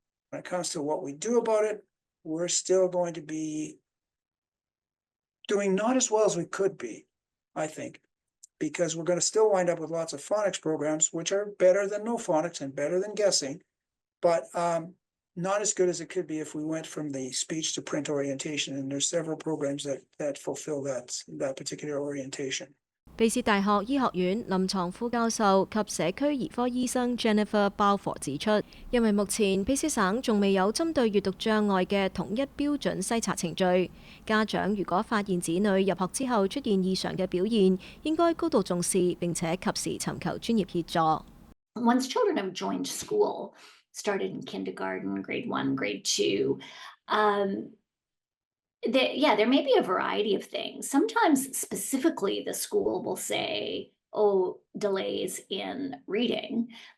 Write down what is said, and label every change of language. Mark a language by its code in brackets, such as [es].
[en] When it comes to what we do about it, we're still going to be doing not as well as we could be, I think, because we're going to still wind up with lots of phonics programs, which are better than no phonics and better than guessing, but not as good as it could be if we went from the speech to print orientation. And there's several programs that fulfill that particular orientation. [yue] 卑斯大學醫學院臨床副教授及社區兒科醫生 Jennifer Balfour 指出，因為目前卑斯省仲未有針對閱讀障礙嘅統一標準篩查程序，家長如果發現子女入學之後出現異常嘅表現，應該高度重視並且及時尋求專業協助。 [en] Once children have joined school, started in kindergarten, grade 1, grade 2, there may be a variety of things. Sometimes specifically the school will say, oh, delays in reading.